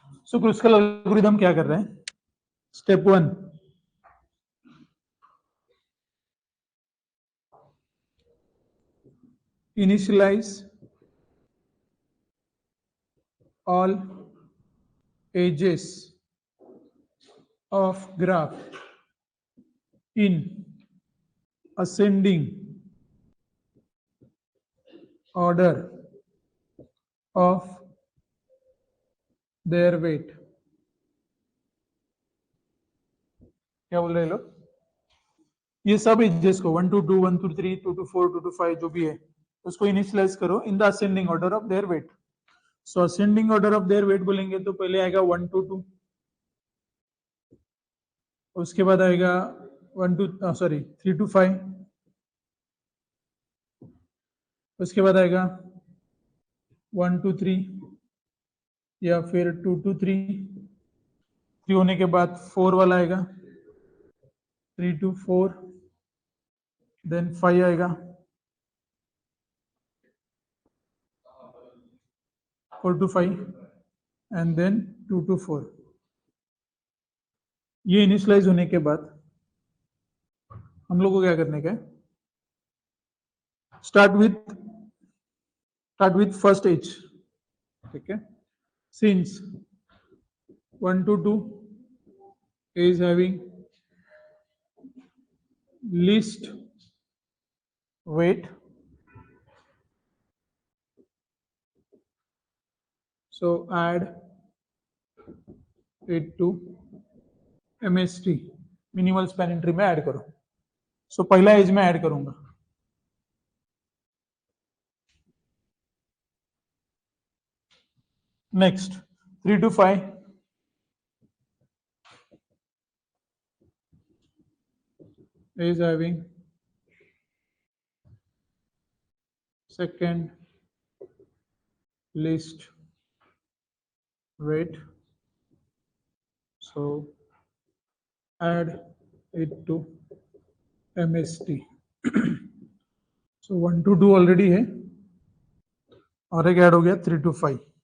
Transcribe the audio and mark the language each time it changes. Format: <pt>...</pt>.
<hi>So Kruskal algorithm क्या कर रहे हैं?</hi> <en>Step 1, initialize all edges of graph in ascending order of their weight।</en> <hi>क्या बोल रहे हैं लोग? ये सब एजेस को 1 to 2 1 to 3 2 to 4 2 to 5 जो भी है उसको इनिशियलाइज करो</hi> <en>In the ascending order of their weight.</en> <hi>So ascending order of their wait बोलेंगे तो पहले आएगा 1 to 2, उसके बाद आएगा 1 to 3 to 5, उसके बाद आएगा 1 2 3 या फिर 2 2 3 3 होने के बाद 4 वाला आएगा 3 2 4 देन 5 आएगा 4 2 5 एंड देन 2 2 4। ये इनिशियलाइज होने के बाद हम लोग को क्या करने का है,</hi> <en>start with first edge,</en> <hi>ठीक है।</hi> <en>सिंस 1 to 2 is having least weight, so add it to MST,</en> <hi>minimal span entry में ऐड करो। सो पहला एज में ऐड करूंगा,</hi> <en>Next 3 to 5 is having second least weight, so add it to MST।</en> <hi>so 1 to 2 already है और एक add हो गया 3 to 5।</hi>